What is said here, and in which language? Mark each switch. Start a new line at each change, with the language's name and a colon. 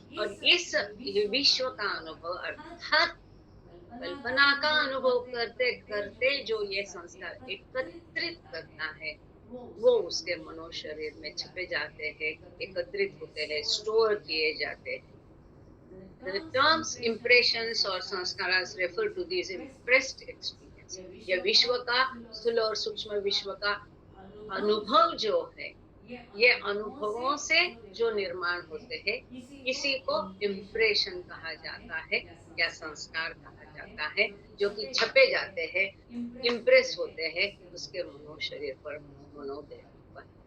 Hindi: और इस विश्व का अनुभव अर्थात कल्पना का अनुभव करते करते जो ये संस्कार एकत्रित करता है, वो उसके मनो शरीर में छपे जाते हैं, एकत्रित होते हैं, स्टोर किए जाते हैं।
English: The terms impressions or sanskaras refer to these impressed experience.
Hindi: यह विश्व का स्थूल और सूक्ष्म विश्व का अनुभव जो है, ये अनुभवों से जो निर्माण होते हैं, इसी को इम्प्रेशन कहा जाता है या संस्कार कहा जाता है, जो कि छपे जाते हैं, इम्प्रेस होते हैं उसके मनो शरीर पर, मनोदेह पर।